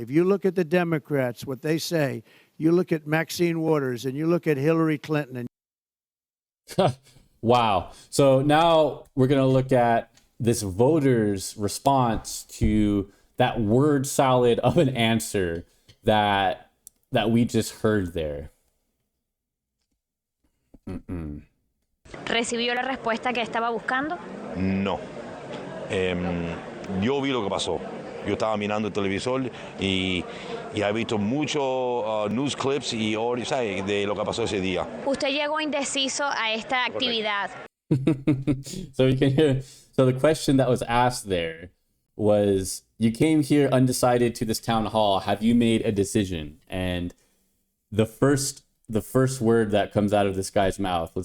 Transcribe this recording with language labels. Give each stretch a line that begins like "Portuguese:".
English: If you look at the Democrats, what they say, you look at Maxine Waters and you look at Hillary Clinton. And wow. So now we're going to look at this voter's response to that word salad of an answer that we just heard there.
Spanish: ¿Recibió la respuesta que estaba buscando? No. Yo vi lo que pasó. Yo estaba mirando el televisor y he visto muchos
English: news clips
Spanish: y ¿sabes? De lo que pasó ese día. Usted llegó indeciso a esta actividad.
English: So you can hear. So the question that was asked there was, you came here undecided to this town hall. Have you made a decision? And the first word that comes out of this guy's mouth.